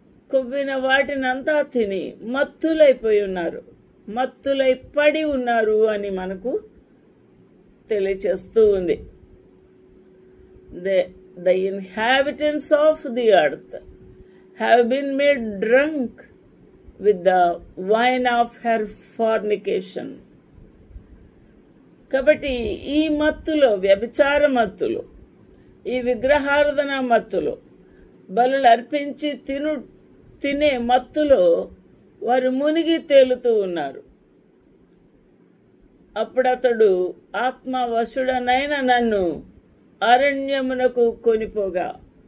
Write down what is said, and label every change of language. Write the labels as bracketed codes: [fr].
[te] కొవ్విన వాటినంతా తిని మత్తులైపోయి ఉన్నారు, మత్తులై పడి ఉన్నారు అని మనకు తెలియచేస్తూ ఉంది. [en] the inhabitants of the earth have been made drunk with the wine of her fornication. [te] కాబట్టి ఈ మత్తులో, వ్యభిచార మత్తులో, ఈ విగ్రహారాధన మత్తులో, బలులు అర్పించి తినే మత్తులో వారు మునిగి తేలుతూ ఉన్నారు. అప్పుడు అతడు ఆత్మవశుడనైన నన్ను అరణ్యమునకు కొనిపోగా.